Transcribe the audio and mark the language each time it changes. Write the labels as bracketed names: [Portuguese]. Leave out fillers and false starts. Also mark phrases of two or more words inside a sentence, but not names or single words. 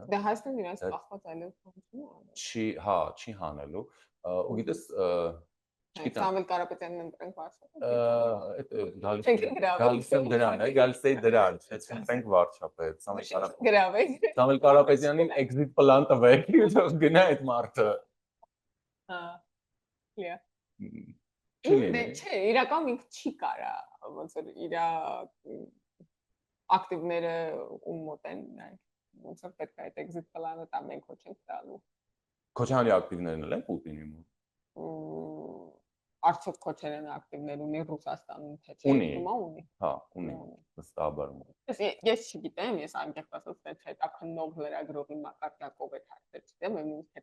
[Armenian] Դե Հայաստանն իրենց կախված այլև փոխում է։ Չի, հա, չի հանելու։ Ու գիտես, չգիտեմ։ Սամվել Կարապետյանն ընտրենք վարչապետ։ Գալիս եմ դրան, գալիս էի դրան, չենք վարչապետ, Սամվել Կարապետյանին [English] exit plan [Armenian] տվեք, ու գնա այդ մարդը։ Հա։ Լիա։ Չէ, իրական ինքը չի կարա, ոնց որ իր ակտիվները ում մոտ են ոնց որ պետք է այդ [English] exit plan- [Armenian] ը տա մենք ոչ ենք տալու Քոչարյանի ակտիվներն են Պուտինի մոտ արդյոք Քոչարյանը ակտիվներ ունի Ռուսաստանում թե չէ ունի հա ունի վստահաբար ես չգիտեմ ես անկեղծ ասած թե հետաքննող լրագրողի մակարդակով է հարցեր չգիտեմ նույնիսկ